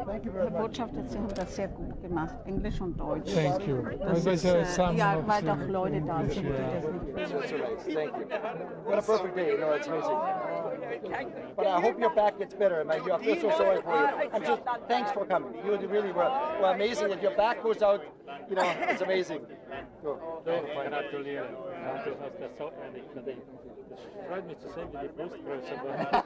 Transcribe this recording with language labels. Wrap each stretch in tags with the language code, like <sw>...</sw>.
<de>Der Botschafter, Sie haben das sehr gut gemacht, Englisch und Deutsch.</de> <en>Thank you.</en> <de>Das ist, ja, weil doch Leute da sind, die das nicht</de> <en>Thank you. What a perfect day. No, it's amazing. But I hope your back gets better. I feel so sorry for you. I'm just, thanks for coming. You really were amazing. That your back goes out, you know, it's amazing.</en> <de>Gratuliere. Du hast das so ehrlich verdient. Das freut mich zu sehen, wie die Brustgröße war.</de>